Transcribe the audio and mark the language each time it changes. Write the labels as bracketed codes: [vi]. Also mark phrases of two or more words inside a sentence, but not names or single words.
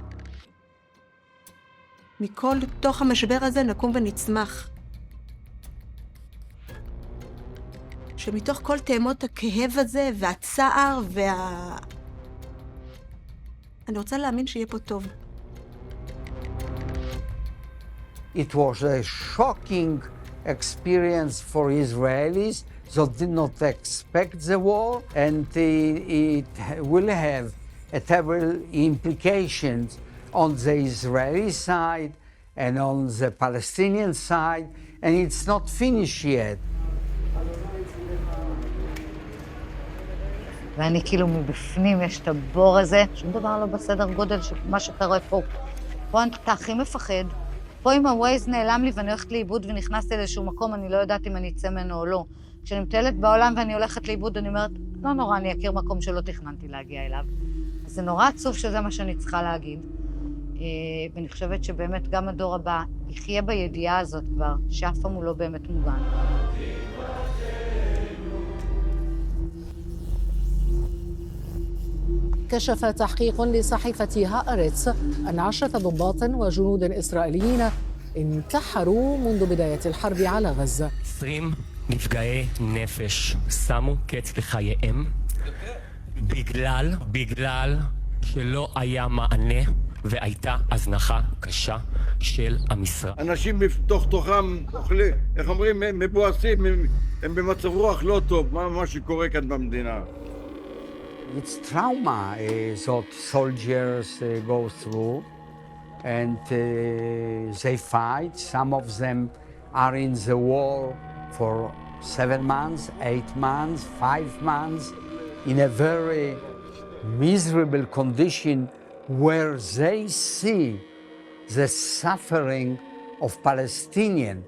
[he] מכל תוך המשבר הזה נקום ונצמח. שמתוך כל תאמות הכאב הזה והצער אני רוצה להאמין שיהיה פה טוב. [en] It was a shocking experience for Israelis that did not expect the war, and it will have terrible implications on the Israeli side and on the Palestinian side, and it's not finished yet. [he] ואני כאילו מבפנים, יש את הבור הזה, שום דבר לא בסדר גודל של מה שקרה פה. פה אתה הכי מפחד. פה אם הווייז נעלם לי ואני הולכת לאיבוד ונכנסתי לאיזשהו מקום, אני לא יודעת אם אני אצא ממנו או לא. כשאני מטיילת בעולם ואני הולכת לאיבוד, אני אומרת, לא נורא, אני אכיר מקום שלא תכננתי להגיע אליו. אז זה נורא עצוב שזה מה שאני צריכה להגיד. ואני חושבת שבאמת גם הדור הבא יחיה בידיעה הזאת כבר, שאף פעם הוא לא באמת מוגן. [ar] كشف تحقيق لصحيفة هآرتس أن 10 ضباط وجنود إسرائيليين انتحروا منذ بداية الحرب على غزة. [he] 20 נפגעי נפש שמו קץ לחייהם בגלל שלא היה מענה והייתה הזנחה קשה של המשרד. אנשים בתוך תוכם אוכלים, איך אומרים, מבואסים, הם במצב רוח לא טוב, מה שקורה כאן במדינה. [en] It's trauma that soldiers go through, and they fight. Some of them are in the war for 7 months, 8 months, 5 months, in a very miserable condition where they see the suffering of Palestinians.